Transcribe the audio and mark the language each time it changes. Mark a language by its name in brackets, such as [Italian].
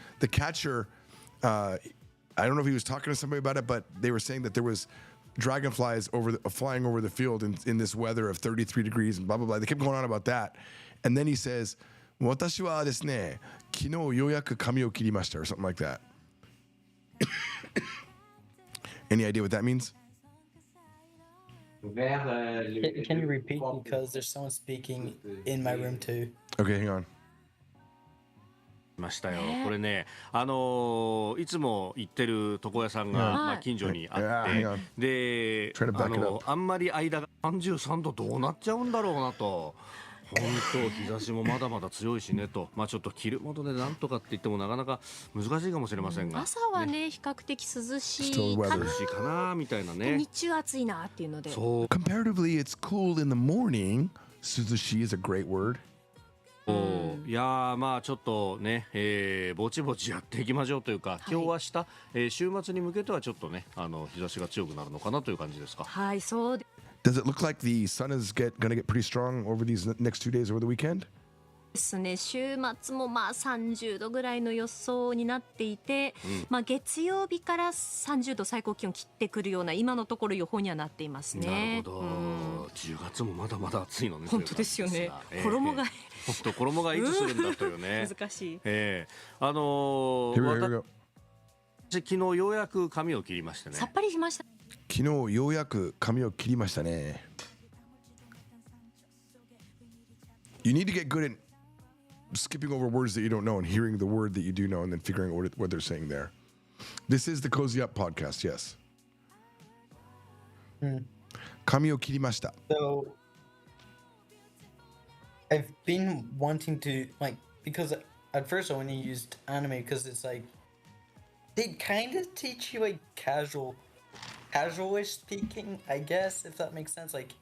[English] The catcher, I don't know if he was talking to somebody about it, but they were saying that there was dragonflies flying over the field in this weather of 33 degrees and blah, blah, blah. They kept going on about that. And then he says, [Japanese] 私はですね、昨日ようやく髪を切りました [English] or something like that. Any idea what that means? Can you repeat? Because there's someone speaking in my room too. Okay, hang on. [Japanese] ましたよ。これね、いつも行ってる床屋さんが、まあ、近所にあって、で、あんまり間が33度どうなっちゃうんだろうなと。本当日差しもまだまだ強いしねと、まあちょっと着るものでなんとかって言ってもなかなか難しいかもしれませんが、朝はね比較的涼しいかなみたいなね。日中暑いなっていうので。そう。 [English] Comparatively, it's cool in the morning. 涼しい is a great word. [Japanese] いやまあちょっとね、ぼちぼちやっていきましょうというか、今日明日、週末に向けてはちょっとね日差しが強くなるのかなという感じですか。はいそう。 [English] Does it look like the sun is going to get pretty strong over these next 2 days over the weekend? [Japanese] ですね。週末もまあ30度ぐらいの予想になっていて、まあ月曜日から30度最高気温切ってくるような今のところ予報にはなっていますね。なるほど。 10月もまだまだ暑いのね。本当ですよね。衣替え。本当衣替えいつするんだというね。難しい。私昨日ようやく髪を切りましてね。さっぱりしました。昨日ようやく髪を切りましたね。 [English] You need to get good at skipping over words that you don't know and hearing the word that you do know and then figuring out what they're saying there. This is the Cozy Up podcast, yes. [Japanese] 髪を切りました。 [English] So, I've been wanting to, like, because at first I only used anime because it's like, they kind of teach you, like, casual-ish speaking, I guess, if that makes sense.